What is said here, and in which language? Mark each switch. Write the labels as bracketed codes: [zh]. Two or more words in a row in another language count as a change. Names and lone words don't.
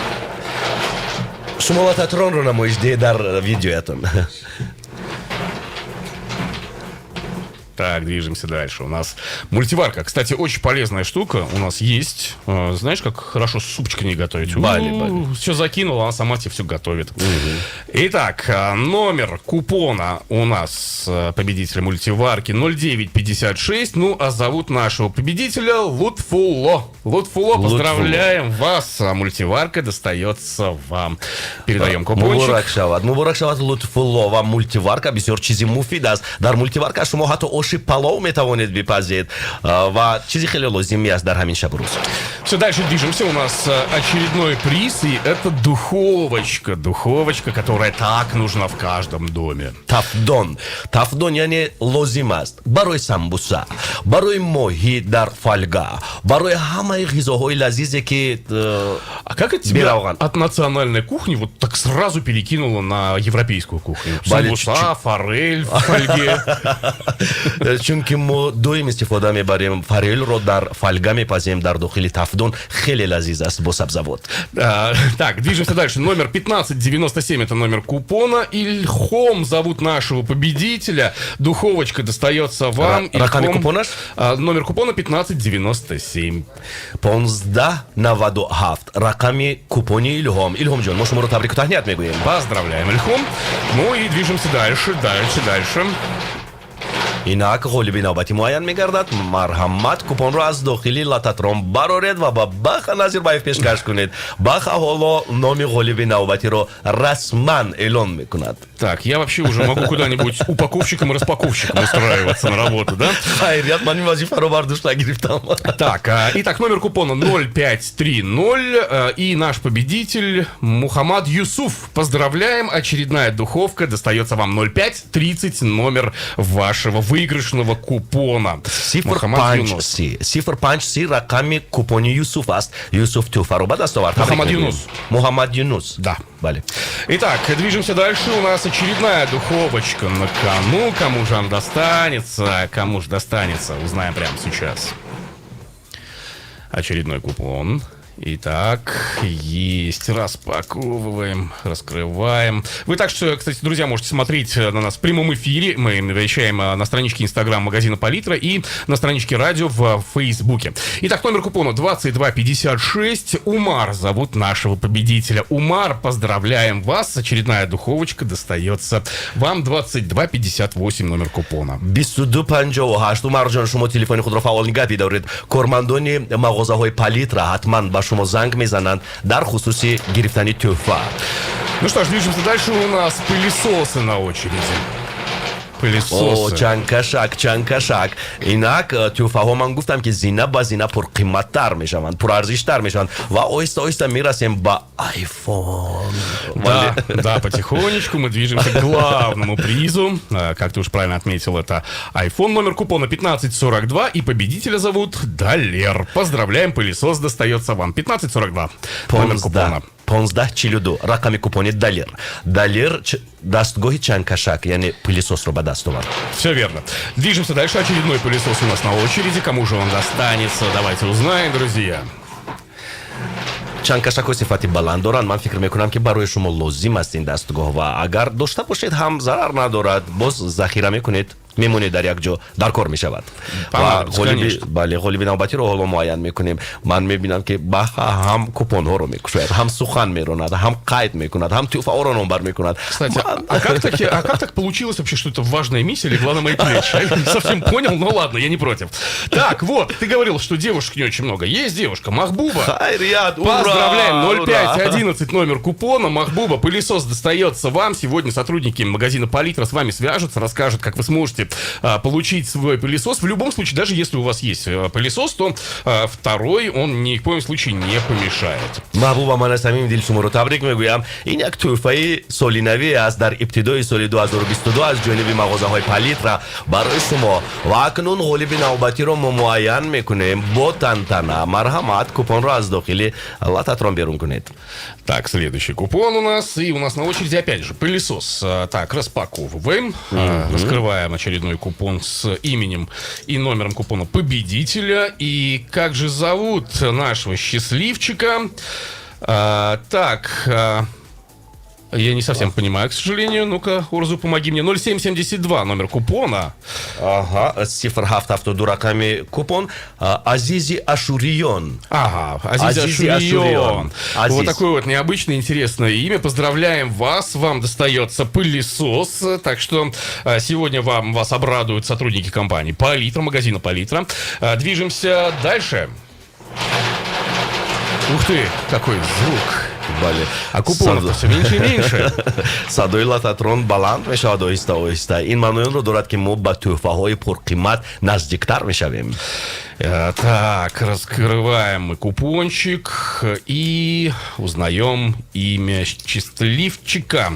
[tg] Шумо лататронро намоиш диҳед дар видеоятон. [ru] Так, движемся дальше. У нас мультиварка. Кстати, очень полезная штука у нас есть. Знаешь, как хорошо супчик не готовить? [tg] Бали. [ru] Все закинул, она сама тебе все готовит. Итак, номер купона у нас победителя мультиварки 0956. Ну, а зовут нашего победителя Лутфулло. Лутфулло, поздравляем вас. Мультиварка достается вам. Передаем купончик. [tg] Муборак шавад Лутфулло. Вам мультиварка бисёр чизи муфид аст. Дар мультиварка шумо ҳатто оши палов метавонед бипазед ва чизи хеле лозимӣ аст дар ҳамин шабу рӯз. [ru] Все, дальше движемся. У нас очередной приз, и это духовочка. Духовочка, которая так нужна в каждом доме. [tg] Тафдон. Тафдон яъне лозим аст барои самбуса, барои моҳӣ дар фольга, барои ҳамаи ғизоҳои лазизе ки [ru] А как это тебя от национальной кухни вот так сразу перекинуло на европейскую кухню? Самбуса, форель в фольге. [tg] чунки мо доим истифода мебарем форелро дар фольга мепазем дар дохили тафдон. Хеле лазиз аст бо сабзавот. [ru] Так, движемся дальше. Номер 1597 это номер купона. Ильхом зовут нашего победителя. Духовочка достается вам. [tg] Рақами купонаш? [ru] Номер купона 1597. [tg] 1597 рақами купони Ильхом. Ильхомҷон, мо шуморо табрику таҳният мегӯем. [ru] Поздравляем, Ильхом. Ну и движемся дальше. [tg] инак ғолиби навбати муайян мегардад. Марҳамат, купонро аз дохили лататрон бароред ва ба Баха Назирбаев пешкаш кунед. Баха ҳоло номи ғолиби навбатиро расман эълон мекунад. [ru] Так, я вообще уже могу куда-нибудь упаковщиком и распаковщиком устраиваться на работу, да? [tg] Хайрият, ман ин вазифаро бар душта гирифтам. [ru] Так, итак, номер купона 0530, и наш победитель Мухаммад Юсуф. Поздравляем, очередная духовка достается вам. 0530 номер вашего выигрышного купона. [tg] Сифр панч си рақами купони Юсуф аст. Юсуф тӯҳфаро ба даст овард. Мухаммад Юнус. [ru] Да. [tg] Бале. [ru] Итак, движемся дальше. У нас очередная духовочка на кону. Кому же она достанется? Узнаем прямо сейчас. очередной купон. Итак, есть. Распаковываем, раскрываем. Вы так что, кстати, друзья, можете смотреть на нас в прямом эфире. Мы вещаем на страничке Инстаграм магазина Палитра и на страничке радио в Фейсбуке. Итак, номер купона 2256. Умар зовут нашего победителя. Умар, поздравляем вас. Очередная духовочка достается вам. 2258 номер купона. [tg] 2258 умар ҷон шумо телефони худро фаъол нигоҳ бидоред. кормандони мағозаҳои Палитра ҳатман ба шумо занг мезананд дар хусуси гирифтани тӯҳфа. [ru] Ну что ж, движемся дальше. У нас пылесосы на очереди. Пылесосы. [tg] чанкашак. Инак тӯҳфаҳо ман гуфтам ки зина ба зина пурқиматтар мешаванд, пурарзиштар мешаванд ва оҳиста мерасем ба айфон. [ru] Да, потихонечку мы движемся к главному призу. Как ты уж правильно отметил, это iPhone, номер купона 1542, и победителя зовут Далер. Поздравляем, пылесос достается вам. 1542, номер купона. [tg] 1542 рақами купони Далер. Далер дастгоҳи чанкашак, яъне пылесосро ба даст овард. [ru] Все верно. Движемся дальше. Очередной пылесос у нас на очереди. Кому же он достанется? Давайте узнаем, друзья. [tg] чанкашакҳо сифати баланд доранд. Ман фикр мекунам ки барои шумо лозим аст ин дастгоҳ ва агар дошта бошед ҳам зарар надорад. Боз захира мекунед, мемонед дар як ҷо, дар кор мешавад. Ва ғолиби навбатиро ҳоло муайян мекунем. Ман мебинам ки баҳа ҳам купонҳоро мекушояд, ҳам сухан меронад, ҳам қайд мекунад, ҳам тӯҳфаҳоро номбар мекунад. [ru] Кстати, а как так получилось вообще, что это важная миссия легла на мои плечи? Я не совсем понял, но ладно, я не против. Так, вот, ты говорил, что девушек не очень много. Есть девушка, Махбуба. [tg] Хайрият, ура! [ru] Поздравляем, 0511 номер купона. Махбуба, пылесос достается вам. Сегодня сотрудники магазина Палитра с вами свяжутся, расскажут, как вы сможете получить свой пылесос. В любом случае, даже если у вас есть пылесос, то второй он ни в коем случае не помешает. [tg] Махбуба, ман аз ҳамин дил шуморо табрик мегӯям. ин як тӯҳфаи солинавӣ аст дар ибтидои соли 2022 аз ҷониби мағозаҳои Палитра барои шумо. Ва акнун ғолиби навбатиро мо муайян мекунем бо тантана. Марҳамат, купонро аз дохили лататрон берун кунед. [ru] Так, следующий купон у нас. И у нас на очереди опять же пылесос. Так, распаковываем. Раскрываем очередной купон с именем и номером купона победителя. И как же зовут нашего счастливчика? Я не совсем понимаю, к сожалению. Ну-ка, Урзу, помоги мне. 0772 номер купона. [tg] Ага, 0772 рақами купон. Азизи Ашурион. [ru] Ага, Азизи Ашурион. Вот такое вот необычное, интересное имя. Поздравляем вас. Вам достается пылесос. Так что сегодня вас обрадуют сотрудники компании Палитра, магазина Палитра. Движемся дальше. Ух ты, какой звук. А купонов все меньше и меньше. [tg] Садои лататрон баланд мешавад оҳиста-оҳиста. Ин маъноиро дорад ки мо ба тӯҳфаҳои пурқимат наздиктар мешавем. [ru] Так, раскрываем мы купончик и узнаем имя счастливчика.